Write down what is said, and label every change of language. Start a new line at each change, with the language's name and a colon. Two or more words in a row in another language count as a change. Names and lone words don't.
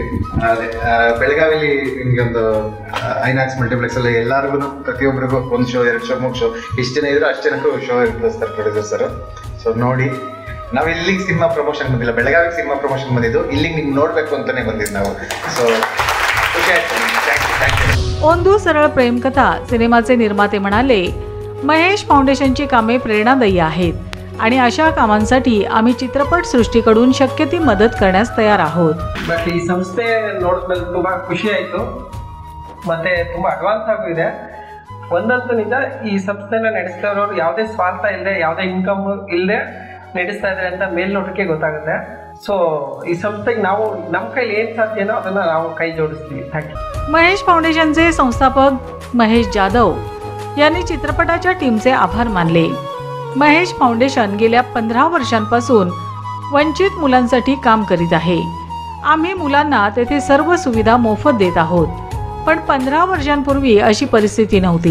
Kannada: ಅದೇ ಬೆಳಗಾವಿಲಿ ನಿಮಗೆ ಒಂದು ಐನಾಕ್ಸ್ ಮಲ್ಟಿಪ್ಲೆಕ್ಸಲ್ಲಿ ಎಲ್ಲರಿಗೂ ಪ್ರತಿಯೊಬ್ಬರಿಗೂ ಒಂದು ಶೋ, 2 ಶೋ, 3 ಶೋ, ಇಷ್ಟು ಜನ ಇದ್ರು ಅಷ್ಟು ಜನಕ್ಕೂ ಶೋ ಇರ್ತದೆ ಸರ್,
English: producer sir.
Kannada: ಸೊ ನೋಡಿ, ನಾವು ಇಲ್ಲಿಗೆ
English: cinema promotion
Kannada: ಬಂದಿಲ್ಲ, ಬೆಳಗಾವಿಗೆ
English: cinema promotion
Kannada: ಬಂದಿದ್ದು, ಇಲ್ಲಿಗೆ ನಿಮ್ಗೆ ನೋಡಬೇಕು ಅಂತಾನೆ ಬಂದಿದ್ದು ನಾವು। ಸೊ
Marathi: ओंदू सरळ प्रेमकथा सिनेमाचे निर्माते म्हणाले, महेश फाउंडेशनची कामे प्रेरणादायी आहेत आणि अशा कामांसाठी आम्ही चित्रपट सृष्टीकडून शक्य ती मदत करण्यास तयार आहोत।
Kannada: ಬಟ್ ಈ ಸಂಸ್ಥೆ ನೋಡಿದ್ಮೇಲೆ ತುಂಬಾ ಖುಷಿ ಆಯಿತು, ಮತ್ತೆ ತುಂಬಾ ಅಡ್ವಾನ್ಸ್ ಆಗೂ ಇದೆ। ಒಂದಂತೂ ನಿಜ, ಈ ಸಂಸ್ಥೆನ ನಡೆಸ್ತಾ ಇರೋರು ಯಾವುದೇ ಸ್ವಾರ್ಥ ಇಲ್ಲದೆ, ಯಾವುದೇ ಇನ್ಕಮ್ ಇಲ್ಲದೆ ನಡೆಸ್ತಾ ಇದ್ದಾರೆ ಅಂತ ಮೇಲ್ನೋಟಕ್ಕೆ ಗೊತ್ತಾಗುತ್ತೆ। सो ಈ ಸಂಸ್ಥೆಗೆ ನಾವು ನಮ್ಮ ಕೈಲಿ ಏನು ಸಾಧ್ಯನೋ ಅದನ್ನು ನಾವು ಕೈ ಜೋಡಿಸ್ತೀವಿ।
English: thank you.
Marathi: महेश फाउंडेशनचे संस्थापक महेश जाधव यांनी चित्रपटाच्या टीमचे आभार मानले। महेश फाउंडेशन गेल्या 15 वर्षांपासून वंचित मुलांसाठी काम करीत आहे। आम्ही मुलांना तेथे सर्व सुविधा मोफत देत आहोत, पण 15 वर्षांपूर्वी अशी परिस्थिती नव्हती।